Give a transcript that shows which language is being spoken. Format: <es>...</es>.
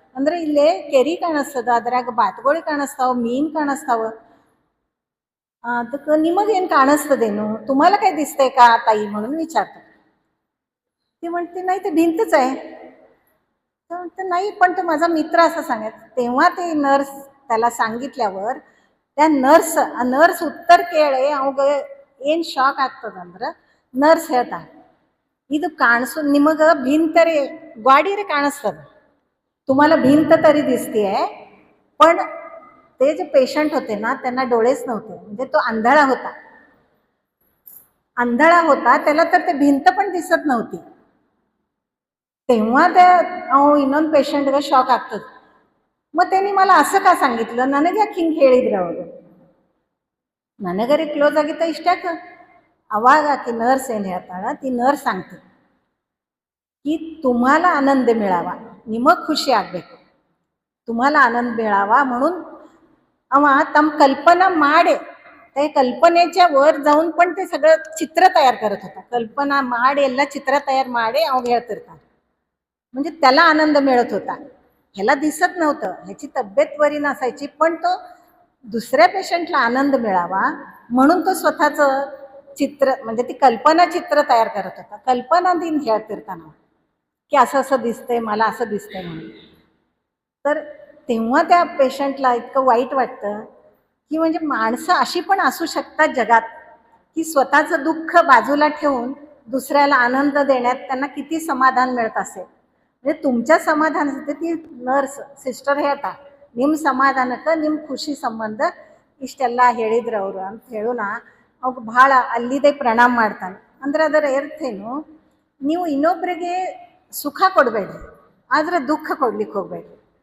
<kn>ಅಂದರೆ ಇಲ್ಲೇ ಕೆರಿ ಕಾಣಿಸ್ತದ, ಅದ್ರಾಗ ಬಾತುಗಳು ಕಾಣಿಸ್ತಾವ, ಮೀನು ಕಾಣಿಸ್ತಾವ. ಅದಕ್ಕೆ ನಿಮಗೇನು ಕಾಣಿಸ್ತದೇನು,</kn> <mr>तुम्हाला काय दिसतंय का ताई म्हणून विचारतात. ती म्हणते नाही, ते भिंतच आहे. तर म्हणते नाही, पण तो माझा मित्र असं सांगायचं. तेव्हा ते नर्स त्याला सांगितल्यावर त्या</mr> <kn>ನರ್ಸ್ ಉತ್ತರ ಕೇಳಿ ಅವಾಗ ಏನು ಶಾಕ್ ಆಗ್ತದಂದ್ರೆ, ನರ್ಸ್ ಹೇಳ್ತಾ, ಇದು ನಿಮಗೆ</kn> <mr>भिंतरी ग्वाडीरे काಣಿಸ್ತದೆ, तुम्हाला भिंत तरी दिसतीये, पण ते जे पेशंट होते ना, त्यांना डोळेच नव्हते, म्हणजे तो आंधळा होता, त्याला तर ते भिंत पण दिसत नव्हती.</mr> <kn>तेव्हा त्या ಇನ್ನೊಂದು ಪೇಷಂಟ್ಗೆ ಶಾಕ್ ಆಗ್ತದೆ. ಮತ್ತು</kn> <mr>त्यांनी मला असं का सांगितलं,</mr> <kn>ನನಗೆ ಯಾಕೆ ಹಿಂಗೆ ಹೇಳಿದ್ರು ಅವರು, ನನಗರಿ ಕ್ಲೋಸ್ ಆಗಿತ್ತ ಇಷ್ಟಾಕ. ಅವಾಗ ಆಕೆ ನರ್ಸ್ ಏನು ಹೇಳ್ತಾಳ,</kn> <mr>ती ನರ್ಸ್ सांगते की तुम्हाला आनंद मिळावा,</mr> <kn>ನಿಮಗೆ ಖುಷಿ ಆಗಬೇಕು,</kn> <mr>तुम्हाला आनंद मिळावा म्हणून ಅವ ತಮ್ಮ कल्पना ಮಾಡಿ, त्या कल्पनेच्या वर जाऊन पण ते सगळं चित्र तयार करत होता.</mr> <kn>कल्पना ಮಾಡಿ ಎಲ್ಲ चित्र तयार ಮಾಡಿ अವಾಗ ಹೇಳ್ತಿರ್ತಾನೆ.</kn> <mr>म्हणजे त्याला आनंद मिळत होता, ह्याला दिसत नव्हतं, ह्याची तब्येत बरी नसायची, पण तो दुसऱ्या पेशंटला आनंद मिळावा म्हणून तो स्वतःचं चित्र, म्हणजे ती कल्पना चित्र तयार करत होता. कल्पना दिन खेळतिर्ताना की असं असं दिसतंय, मला असं दिसतंय म्हणून. तर तेव्हा त्या पेशंटला इतकं वाईट वाटतं की म्हणजे माणसं अशी पण असू शकतात जगात की स्वतःचं दुःख बाजूला ठेवून दुसऱ्याला आनंद देण्यात त्यांना किती समाधान मिळत असेल. म्हणजे तुमच्या समाधानासाठी ती</mr> <kn>ನರ್ಸ್ ಸಿಸ್ಟರ್ ಹೇಳ್ತಾ ನಿಮ್ಮ ಸಮಾಧಾನಕ್ಕೆ ನಿಮ್ಮ ಖುಷಿ ಸಂಬಂಧ ಇಷ್ಟೆಲ್ಲ ಹೇಳಿದ್ರು ಅವರು ಅಂತ ಹೇಳೋಣ. ಅವ್ರು ಭಾಳ ಅಲ್ಲಿದೆ ಪ್ರಣಾಮ ಮಾಡ್ತಾನೆ. ಅಂದ್ರೆ ಅದರ ಅರ್ಥ ಏನು, ನೀವು ಇನ್ನೊಬ್ಬರಿಗೆ ಸುಖ ಕೊಡಬೇಡ್ರಿ, ಆದರೆ ದುಃಖ ಕೊಡ್ಲಿಕ್ಕೆ ಹೋಗ್ಬೇಡ್ರಿ.</kn>